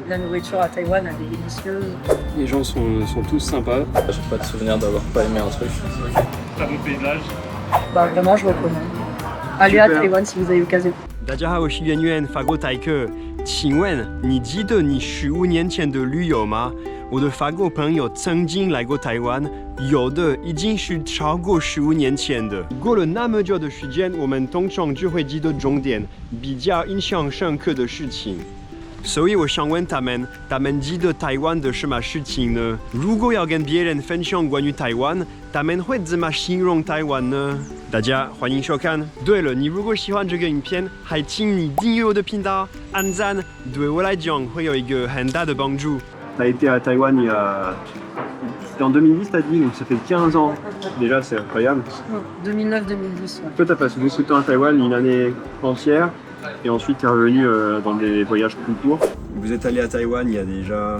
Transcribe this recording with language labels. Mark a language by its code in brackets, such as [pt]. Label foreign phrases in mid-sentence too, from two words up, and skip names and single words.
[fr] La nourriture à Taïwan, elle est délicieuse. Les gens sont tous sympas. J'ai pas de souvenir d'avoir pas aimé un truc. Très beau paysage. Bah vraiment, je recommande. Allez à Taïwan si vous avez l'occasion. [zh] 大家好，我是圆圆，法国台客。请问你记得你15年前的旅游吗？我的法国朋友曾经来过台湾，有的已经是超过15年前的。过了那么久的时间，我们通常只会记得重点，比较印象深刻的事情。所以我想问他们记得台湾的什么事情呢？如果要跟别人分享关于台湾，他们会怎么形容台湾呢？大家欢迎收看。对了，你如果喜欢这个影片，还请你订阅我的频道，按赞，对我来讲会有一个很大的帮助。 [fr] T'as été à Taïwan c'était en 2010 t'as dit, donc ça fait 15 ans. Déjà c'est incroyable. 2009-2010. Ouais. Toi t'as passé beaucoup de temps à Taïwan, une année entière, et ensuite t'es revenu dans des voyages plus courts. Vous êtes allé à Taïwan il y a déjà...